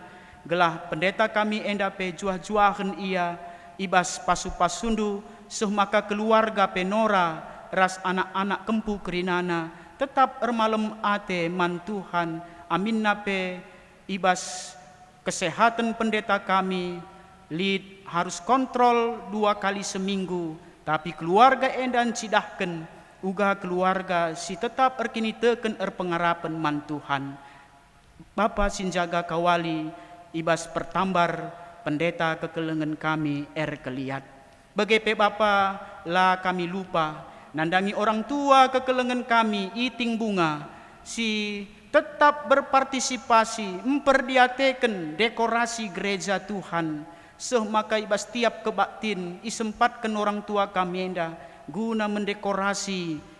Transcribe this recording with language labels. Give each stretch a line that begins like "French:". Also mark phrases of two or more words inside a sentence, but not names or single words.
Batak Karo: gelah pendeta kami enda pe juah-juahan ia ibas pasu-pasundu seh maka keluarga penora ras anak-anak kempu kerinana tetap ermalem ate man Tuhan amin nape ibas kesehatan pendeta kami lead
Indonesian: harus kontrol 2 kali seminggu
Batak Karo: tapi keluarga endan cidahken uga keluarga si tetap erkini teken erpengarapan man Tuhan Bapa sinjaga kawali ibas pertambar pendeta kekelengan kami Keliat begepe Bapa lah kami lupa nandangi orang tua kekelengan kami iting bunga si
Indonesian: tetap berpartisipasi memperdiatekan dekorasi gereja Tuhan
Batak Karo: seh maka ibas tiap kebaktin isempatkan orang tua kami enda guna mendekorasi